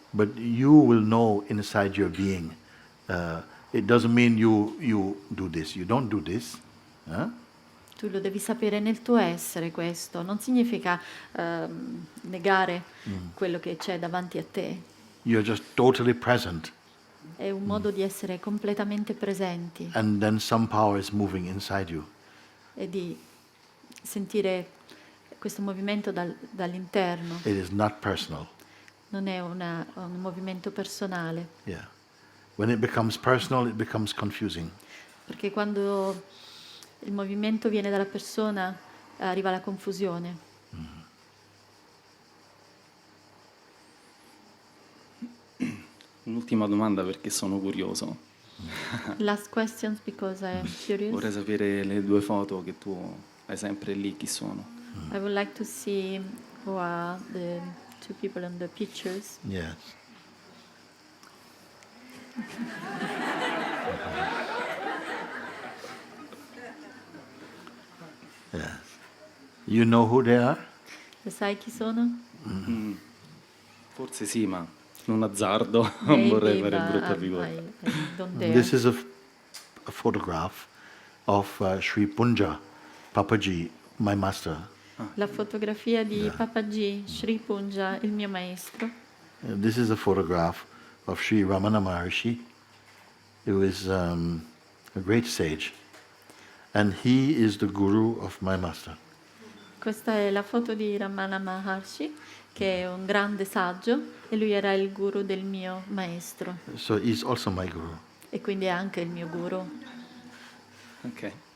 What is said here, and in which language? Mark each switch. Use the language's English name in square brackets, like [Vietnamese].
[English] But you will know inside your being. It doesn't mean you do this. You don't do this. Huh? [Italian] Tu lo devi sapere nel tuo essere questo, non significa negare quello che c'è davanti a te, [English] You're just totally present. [Italian] è un modo di essere completamente presenti [English] And then some power is moving inside you. [Italian] e di sentire questo movimento dall'interno, [English] It is not personal. [Italian] non è un movimento personale, [English] Yeah. When it becomes personal, it becomes confusing. [Italian] perché quando il movimento viene dalla persona arriva la confusione. Un'ultima domanda perché sono curioso. [English] Last questions because I am curious. [Italian] Vorrei sapere le due foto che tu hai sempre lì, chi sono. [English] I would like to see who are the two people in the pictures. Yes. You know who they are? [Italian] Lo sai chi sono? Forse sì, ma non azzardo, non vorrei [English] Maybe, [Italian] fare brutta [English] but [Italian] figura. [English] I don't dare. This is a photograph of Sri Punja Papaji, my master. [Italian] La fotografia di Papaji, Sri Punja, il mio maestro. [English] This is a photograph of Sri Ramana Maharshi, who is a great sage, and he is the guru of my master. [Italian] Questa è la foto di Ramana Maharshi, che è un grande saggio, e lui era il guru del mio maestro, [English] So he's also my guru. [Italian] e quindi è anche il mio guru. [English] Ok.